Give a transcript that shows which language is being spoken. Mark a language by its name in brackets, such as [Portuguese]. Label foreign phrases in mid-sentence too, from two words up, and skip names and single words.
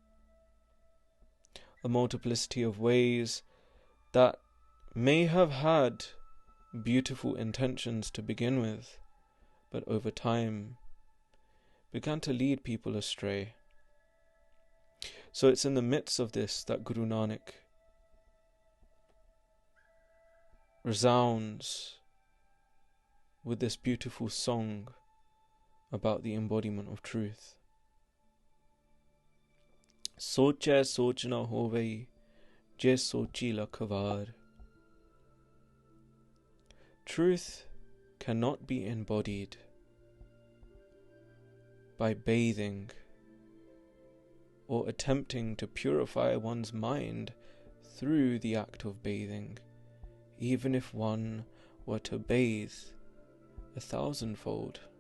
[English] A multiplicity of ways that may have had beautiful intentions to begin with, but over time began to lead people astray. So it's in the midst of this that Guru Nanak resounds with this beautiful song about the embodiment of truth. [Punjabi] ਸੋਚੈ ਸੋਚਿ ਨ ਹੋਵਈ ਜੇ ਸੋਚੀ ਲਖਵਾਰ. [English] Truth cannot be embodied by bathing or attempting to purify one's mind through the act of bathing, even if one were to bathe 1,000-fold.